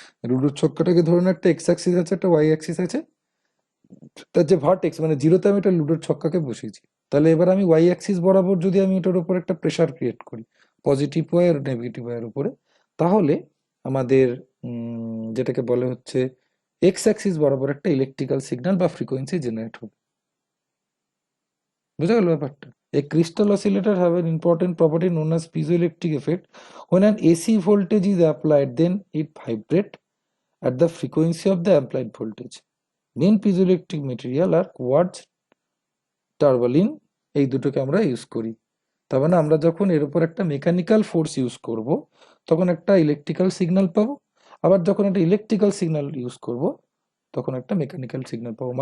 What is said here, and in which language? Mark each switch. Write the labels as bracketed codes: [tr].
[bn] লুডোর ছক্কাটাকে ধরে নাও একটা x Axis আছে একটা ওয়াই অ্যাক্সিস আছে, তার যে ভার্টেক্স মানে জিরোতে আমি একটা লুডোর ছক্কাকে বসিয়েছি। তাহলে এবার আমি ওয়াই অ্যাক্সিস বরাবর যদি আমি এটার উপর একটা প্রেসার ক্রিয়েট করি, পজিটিভ ওয়াই আর নেগেটিভ ওয়াইয়ের উপরে, তাহলে আমাদের যেটাকে বলে হচ্ছে এক্স অ্যাক্সিস বরাবর একটা ইলেকট্রিক্যাল সিগন্যাল বা ফ্রিকোয়েন্সি জেনারেট হবে। বুঝা গেল ব্যাপারটা? [en] A crystal oscillator have an important property known as piezoelectric effect. When an AC voltage is applied, then it vibrate at the frequency of the applied voltage. Main piezoelectric material are quartz, tourmaline, [bn] এই দুটোকে আমরা use করি। তার মানে আমরা যখন এর উপর একটা মেকানিক্যাল ফোর্স ইউজ করব, তখন একটা ইলেকট্রিক্যাল সিগন্যাল পাবো। আবার যখন একটা ইলেকট্রিক্যাল সিগন্যাল ইউজ করব, তখন একটা মেকানিক্যাল সিগন্যাল পাবো।